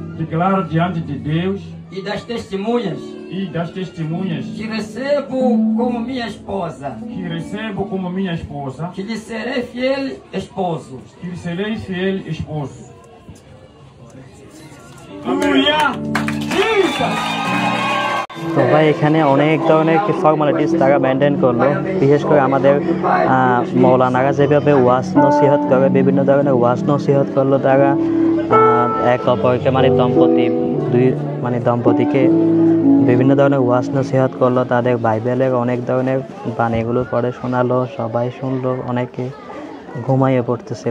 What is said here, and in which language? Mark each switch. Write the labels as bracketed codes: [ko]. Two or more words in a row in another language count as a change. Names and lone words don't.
[pt] e das testemunhas que recebo como minha esposa, que lhe serei fiel esposo. Aleluia! Jesus! [bn] তো ভাই এখানে অনেক ধরনের ফর্মালিটিস তারা মেনটেন করলো, বিশেষ করে আমাদের মৌলানারা যেভাবে ওয়াজ নসিহত করে, বিভিন্ন ধরনের ওয়াজ নসিহত করলো তারা এক অপরকে দম্পতিকে বিভিন্ন ধরনের ওয়াজ নসিহত করলো, তাদের বাইবেলের অনেক ধরনের বাণীগুলো পড়ে শোনালো, সবাই শুনলো, অনেকে ঘুমাইয়ে পড়তেছিল।